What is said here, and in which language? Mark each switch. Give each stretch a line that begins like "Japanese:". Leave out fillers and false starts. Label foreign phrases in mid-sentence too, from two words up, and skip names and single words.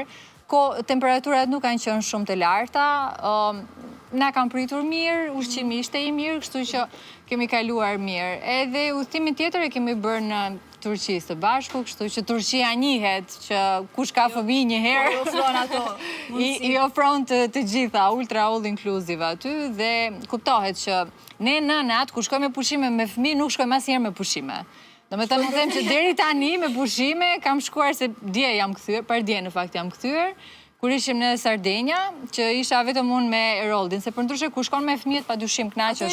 Albanian: Temperaturat nuk kanë qenë shumë të larta, na kanë pritur mirë, ushqimi ishte i mirë, kështu që kemi kaluar mirë. Edhe udhëtimin tjetër e kemi bërë në Turqi së bashku, kështu që Turqia njihet që kush ka fëmijë një herë, i ofron të gjitha,
English: ultra all inclusive
Albanian: aty, dhe kuptohet që ne nënat, kur shkojmë me pushime me fëmijë, nuk shkojmë asnjëherë me pushime. Do me të më them që deri tani me pushime kam shkuar se dje jam kthyer, për dje në fakt jam kthyer, kur ishim në Sardenja, që isha vetëm unë me Eroldin, se për ndryshe kur shkon me fëmijët padyshim kënaqesh shumë.